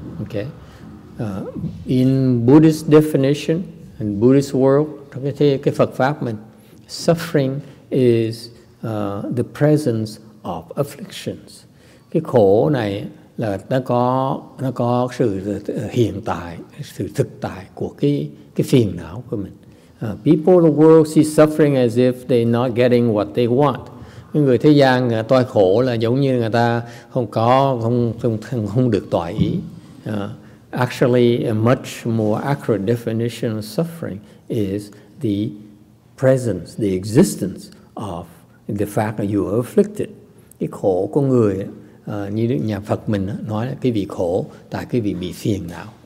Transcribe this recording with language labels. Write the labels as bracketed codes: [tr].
[en] Okay, in Buddhist definition and Buddhist world, [vi] trong cái Phật pháp mình, [en] suffering is the presence of afflictions. [vi] Cái khổ này là nó có sự hiện tại, sự thực tại của cái phiền não của mình. [en] People of the world see suffering as if they're not getting what they want. [vi] Những người thế gian toại khổ là giống như người ta không được toại ý. [en] Actually, a much more accurate definition of suffering is the presence, the existence of the fact that you are afflicted. [vi] Cái khổ của người, như nhà Phật mình nói là cái vị khổ tại cái vị bị phiền não.